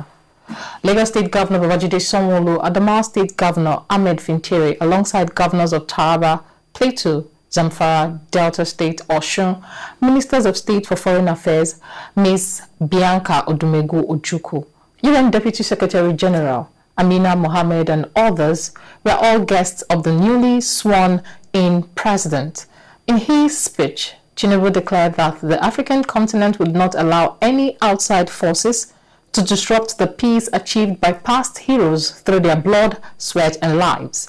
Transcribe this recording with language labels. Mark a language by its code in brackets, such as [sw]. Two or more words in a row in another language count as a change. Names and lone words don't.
[en] Lagos State Governor Babajide Sanwo-Olu, Adamawa State Governor Ahmed Fintiri, alongside governors of Taraba, Plateau, Zamfara, Delta State, Osun, Ministers of State for Foreign Affairs, Ms. Bianca Odumegu Ojukwu, UN Deputy Secretary General Amina Mohammed, and others were all guests of the newly sworn-in president. In his speech, Tinubu declared that the African continent would not allow any outside forces to disrupt the peace achieved by past heroes through their blood, sweat, and lives.